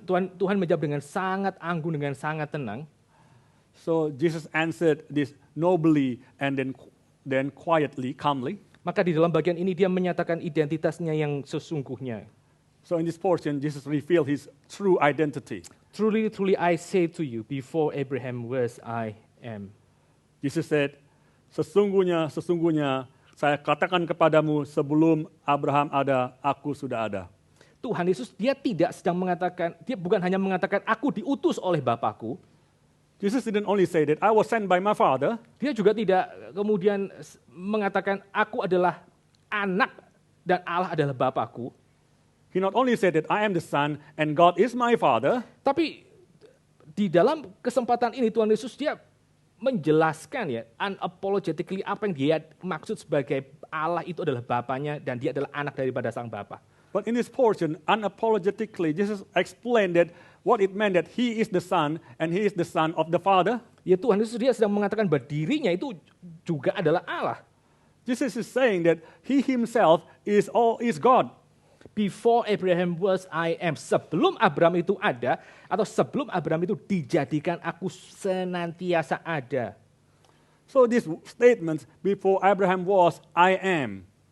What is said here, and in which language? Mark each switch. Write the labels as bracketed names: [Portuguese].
[Indonesian] Tuhan menjawab dengan sangat anggun, dengan sangat tenang. [English] So Jesus answered this nobly and then quietly, calmly. [Indonesian] Maka di dalam bagian ini dia menyatakan identitasnya yang sesungguhnya. [English] So in this portion, Jesus revealed his true identity. Truly, truly I say to you, before Abraham was, I am. Jesus said, [Indonesian] sesungguhnya, sesungguhnya, saya katakan kepadamu, sebelum Abraham ada, aku sudah ada. Tuhan Yesus, dia tidak sedang mengatakan, dia bukan hanya mengatakan, aku diutus oleh Bapakku. [English] Jesus didn't only say that, I was sent by my Father. [Indonesian] Dia juga tidak kemudian mengatakan, aku adalah anak dan Allah adalah Bapakku. [English] He not only said that I am the Son and God is my Father. [Indonesian] Tapi di dalam kesempatan ini Tuhan Yesus dia menjelaskan ya unapologetically apa yang dia maksud sebagai Allah itu adalah Bapanya dan dia adalah anak daripada Sang Bapa. [English] But in this portion, unapologetically, Jesus explained that what it meant that he is the Son and he is the Son of the Father. [Indonesian] Ya Tuhan Yesus dia sedang mengatakan bahwa dirinya itu juga adalah Allah. [English] Jesus is saying that he himself is God. Before Abraham was, I am. [Indonesian] Sebelum Abraham itu ada, atau sebelum Abraham itu dijadikan, aku senantiasa ada. [English] So this statement, before Abraham was, I am.